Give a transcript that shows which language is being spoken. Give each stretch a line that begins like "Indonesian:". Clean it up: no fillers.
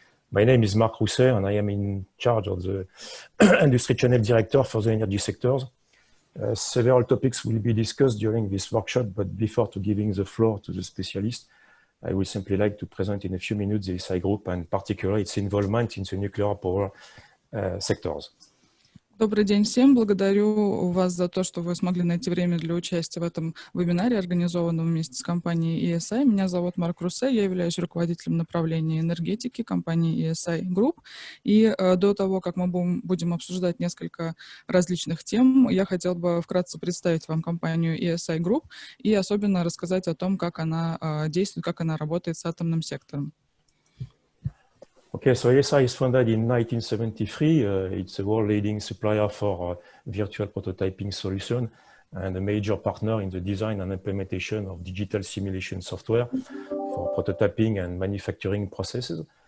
English: My name is Marc Rousset and I am in charge of the Industry Channel Director for the energy sectors. Several topics will be discussed during this workshop, but before giving the floor to the specialist, I would simply like to present in a few minutes the ESI Group and particularly its involvement in the nuclear power sectors.
Russian: Добрый день всем. Благодарю вас за то, что вы смогли найти время для участия в этом вебинаре, организованном вместе с компанией ESI. Меня зовут Марк Руссе, я являюсь руководителем направления энергетики компании ESI Group. И до того, как мы будем обсуждать несколько различных тем, я хотел бы вкратце представить вам компанию ESI Group и особенно рассказать о том, как она действует, как она работает с атомным сектором.
English: Okay, so ESI is founded in 1973. It's a world-leading supplier for virtual prototyping solution and a major partner in the design and implementation of digital simulation software for prototyping and manufacturing processes.